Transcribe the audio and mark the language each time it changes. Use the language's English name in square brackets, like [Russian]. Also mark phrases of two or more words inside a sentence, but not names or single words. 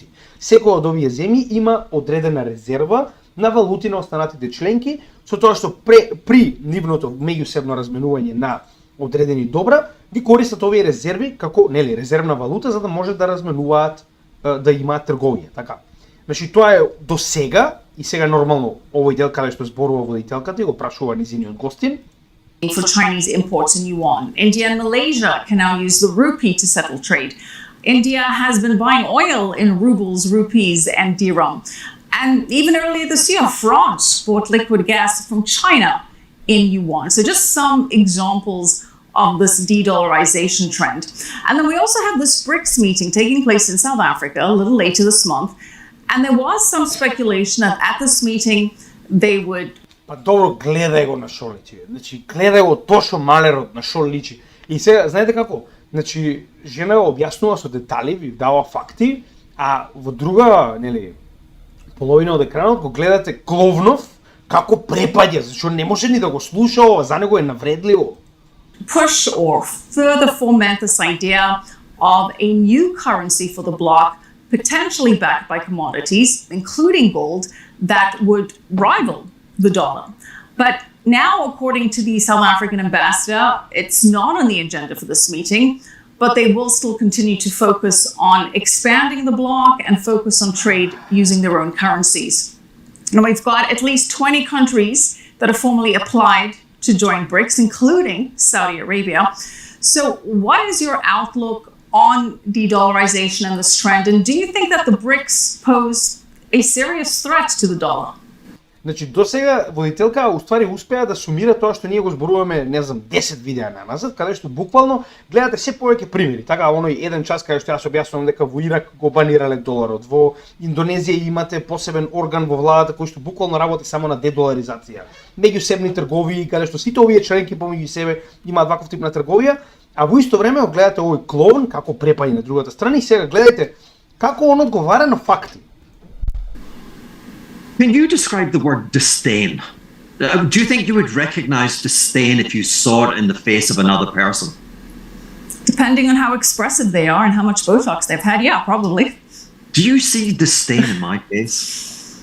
[Macedonian] Секоја од овие земји има одредена резерва на валути на останатите членки, со тоа што при нивното меѓусебно разменување на одредени добра, ги користат овие резерви како нели резервна валута за да може да разменуваат, да имаат трговија, така. Значи тоа е до сега и сега нормално овој дел каде што зборува водителката и го прашува низиниот гостин. [English] For Chinese imports in yuan. India and Malaysia can now use the rupee to settle trade. India has been buying oil in rubles, rupees, and dirham. And even earlier this year, France bought liquid gas from China in yuan. So just some examples of this de-dollarization trend. And then we also have this BRICS meeting taking place in South Africa a little later this month. And there was some speculation that at this meeting they would. [Macedonian] Па добро, гледај го на шо личи. Значи, гледај го Тошо Малерот на шо личи. И сега, знаете како? Значи, жена го објаснува со детали, ви дава факти, а во друга, нели, половина од екранот го гледате Кловнов како препаѓа, зашто не може ни да го слуша ова, за него е навредливо. [English] Push or further foment this idea of a new currency for the bloc, potentially backed by commodities, including gold, that would rival the dollar. But now, according to the South African ambassador, it's not on the agenda for this meeting, but they will still continue to focus on expanding the bloc and focus on trade using their own currencies. And we've got at least 20 countries that have formally applied to join BRICS, including Saudi Arabia. So what is your outlook on de-dollarization and this trend? And do you think that the BRICS pose a serious threat to the dollar? [Macedonian] Значи, до сега водителка уствари успеа да сумира тоа што ние го зборуваме, не знам, 10 видеа назад, каде што буквално гледате се повеќе примери. Така, оној 1 час каде што јас објаснувам дека во Ирак го банирале доларот, во Индонезија имате посебен орган во владата кој што буквално работи само на дедоларизација. Меѓусебни трговии, каде што сите овие членки помеѓу себе имаат ваков тип на трговија, а во исто време гледате овој клоун како препаѓа на другата страна и сега гледате како он одговара на факти. [English] Can you describe the word disdain? Do you think you would recognize disdain if you saw it in the face of another person? Depending on how expressive they are and how much Botox they've had, yeah, probably. Do you see disdain in my face?